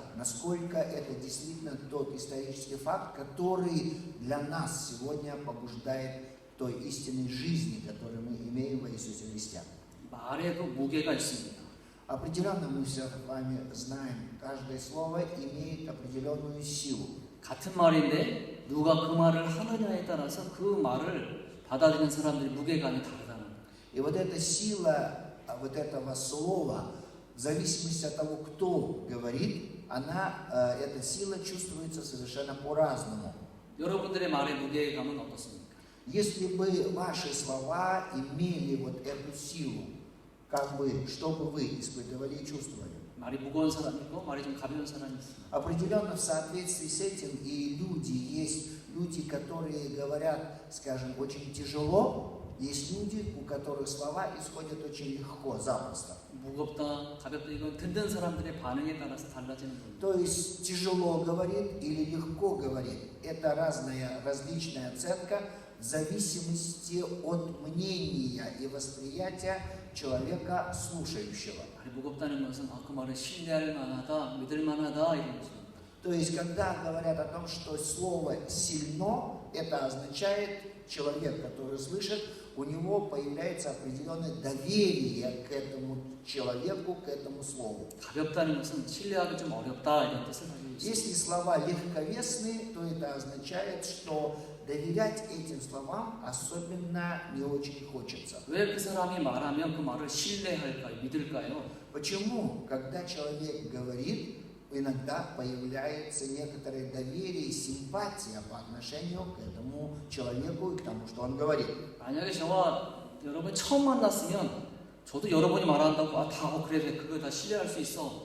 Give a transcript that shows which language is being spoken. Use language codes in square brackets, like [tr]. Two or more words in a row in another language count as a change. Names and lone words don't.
[ru] Насколько это действительно тот исторический факт, который для нас сегодня побуждает той истинной жизни, которую мы имеем во Иисусе Христе. [ko] 말에도 무게가 있습니다. [ru] Определенно мы все с вами знаем, каждое слово имеет определенную силу. [ko] 같은 말인데 누가 그 말을 하느냐에 따라서 그 말을 받아들이는 사람들의 무게감이 다르다는 거예요. [ru] И вот эта сила вот этого слова, в зависимости от того, кто говорит, эта сила чувствуется совершенно по-разному. [ko] 여러분들의 말의 무게감은 어떻습니까? [ru] Если бы ваши слова имели вот эту силу, что бы вы испытывали и чувствовали? [ko] 말이 무거운 사람이 있고 말이 좀 가벼운 사람이 있습니다. [ru] Определенно в соответствии с этим и есть люди, которые говорят, скажем, очень тяжело, есть люди, у которых слова исходят очень легко, запросто. [ko] 무겁다, 가볍다 이건 듣는 사람들의 반응에 따라서 달라지는 겁니다. [ru] То есть тяжело говорит или легко говорит, это различная оценка в зависимости от мнения и восприятия человека слушающего. [ko] 말이 무겁다는 것은 그 말을 신뢰할 만하다, 믿을 만하다 이런 것입니다. [ru] То есть, когда говорят о том, что слово сильно, это означает, человек, который слышит, у него появляется определенное доверие к этому человеку, к этому слову. [ko] 가볍다는 것은 신뢰하기 좀 어렵다 이런 뜻을 가지고 있습니다. [ru] Если слова легковесные, то это означает, что доверять этим словам особенно не очень хочется. [ko] 왜 그 사람이 말하면 그 말을 신뢰할까요? 믿을까요? [ru] Почему, когда человек говорит, иногда появляется некоторое доверие и симпатия по отношению к этому человеку и к тому, что он говорит? [ko] 만약에 저와 여러분 처음 만났으면 저도 여러분이 말한다고 그래 그거 다 신뢰할 수 있어.